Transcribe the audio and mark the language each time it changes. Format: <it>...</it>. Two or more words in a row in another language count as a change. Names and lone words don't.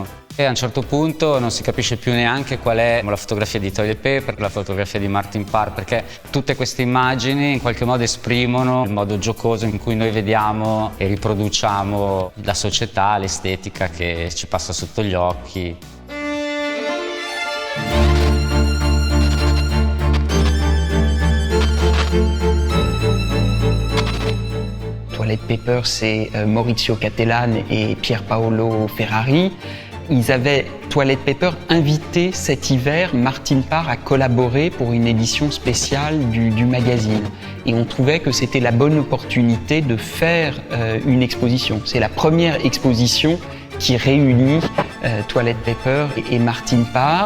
<it>E a un certo punto non si capisce più neanche qual è la fotografia di Toilet Paper, la fotografia di Martin Parr, perché tutte queste immagini in qualche modo esprimono il modo giocoso in cui noi vediamo e riproduciamo la società, l'estetica che ci passa sotto gli occhi.</it> <fr>Toilet Paper, c'est Maurizio Cattelan et Pier Paolo Ferrari. Ils avaient, Toilet Paper, invité cet hiver Martin Parr à collaborer pour une édition spéciale du magazine. Et on trouvait que c'était la bonne opportunité de faire une exposition. C'est la première exposition qui réunit Toilet Paper et Martin Parr.</fr>